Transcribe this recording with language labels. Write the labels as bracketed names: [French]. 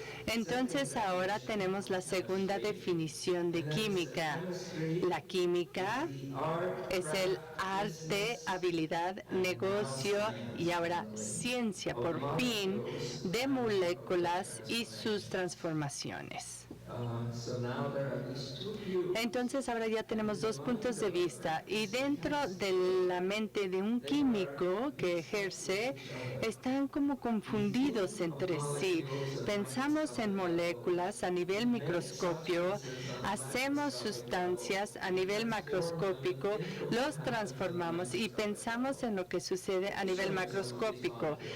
[Spanish] Entonces ahora tenemos la segunda definición de química. La química es el arte, habilidad, negocio y ahora ciencia, por fin, de moléculas y sus transformaciones. [English] So now there are these two views. [Spanish] Entonces ahora ya tenemos dos puntos de vista y dentro de la mente de un químico que ejerce están como confundidos entre sí. Pensamos en moléculas a nivel microscopio, hacemos sustancias a nivel macroscópico, los transformamos y pensamos en lo que sucede a nivel macroscópico.